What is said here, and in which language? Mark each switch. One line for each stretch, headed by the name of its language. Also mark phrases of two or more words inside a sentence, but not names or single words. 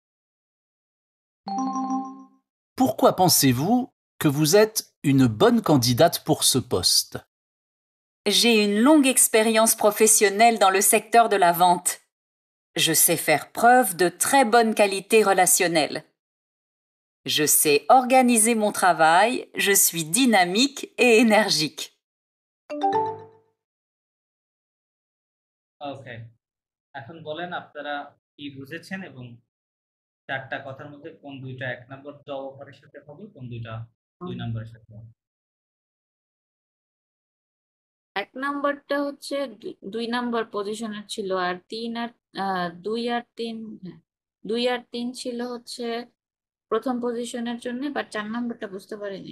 French: Pourquoi pensez-vous que vous êtes une bonne candidate pour ce poste? J'ai une longue expérience professionnelle dans le secteur de la vente. Je sais faire preuve de très bonne qualité relationnelle. Je sais organiser mon travail, je suis dynamique et énergique.
Bangla: ওকে, এখন বলেন আপনারা কি বুঝেছেন এবং চারটা কথার মধ্যে কোন দুইটা 1 নম্বর জব অফারের সাথে হবে, কোন দুইটা 2 নম্বরের সাথে হবে। এক নাম্বারটা হচ্ছে 2 নাম্বার পজিশনের ছিল, আর 2 আর 3, হ্যাঁ 2 আর 3 ছিল হচ্ছে প্রথম পজিশনের জন্য, বাট 4 নাম্বারটা বুঝতে পারিনি।